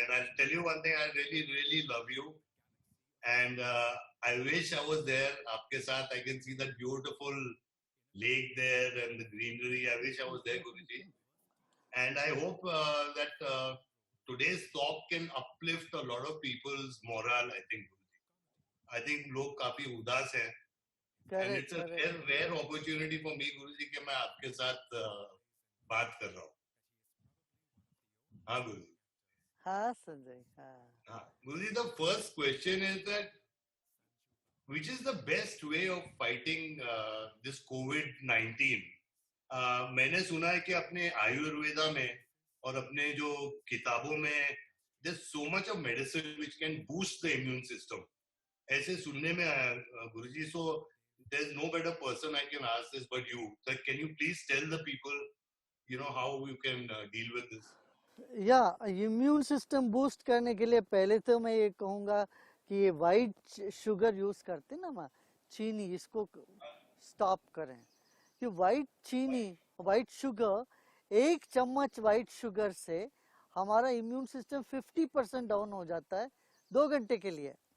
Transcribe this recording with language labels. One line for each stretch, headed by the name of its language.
English: And I'll tell you one thing, I really, really love you. And I wish I was there.
Hindi: Aapke saath,
English: I can see that beautiful lake there and the greenery. I wish I was there, Guruji. And I hope that today's talk can uplift a lot of people's morale, I think, Guruji. I think
Hindi: लोग काफी उदास हैं.
English: And it's a rare opportunity for me,
Hindi: Guruji, कि मैं आपके साथ बात कर रहा हूँ. हाँ, Guruji. हाँ, Sanjay. हाँ.
English: Guruji, the first question is that which is the best way of fighting this COVID-19?
Hindi: मैंने सुना है कि अपने आयुर्वेदा में और अपने जो किताबों में
English: there's so much of medicine which can boost the immune system.
Hindi: ऐसे सुनने में आया, गुरुजी.
English: So there's no better person I can ask this but you. So can you please tell the people, how you can deal with this?
Hindi: या immune system boost करने के लिए पहले तो मैं ये कहूँगा कि ये वाइट शुगर यूज करते ना माँ, चीनी, इसको स्टॉप करें. कि वाइट शुगर, 1 चम्मच वाइट शुगर से हमारा इम्यून सिस्टम 50% डाउन हो जाता है 2 घंटे के लिए.